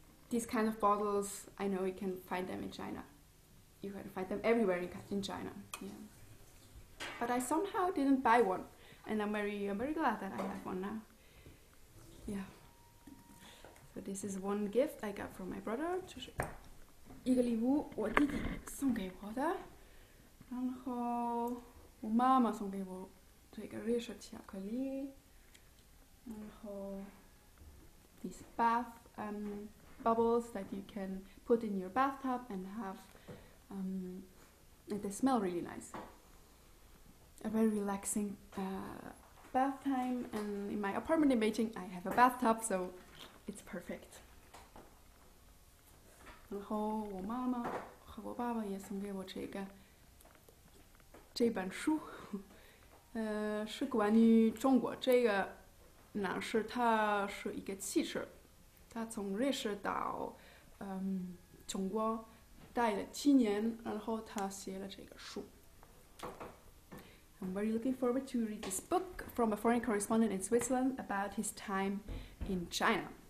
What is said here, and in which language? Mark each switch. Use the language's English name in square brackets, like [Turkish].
[English] These kind of bottles, I know you can find them in China. You can find them everywhere in China. Yeah. But I somehow didn't buy one, and I'm very glad that I have one now. Yeah. So this is one gift I got from my brother. [Chinese] 这是一个礼物，我弟弟送给我的。然后我妈妈送给我这个瑞士巧克力。然后 [English] these bath bubbles that you can put in your bathtub and have and they smell really nice. A very relaxing bath time, and in my apartment in Beijing I have a bathtub, so it's perfect. [Chinese] 然后我妈妈和我爸爸也送给我这本书，是关于中国。这个呢它是一个汽车，它从瑞士到中国待了7年，然后他写了这个书。 [English] I'm very looking forward to read this book from a foreign correspondent in Switzerland about his time in China.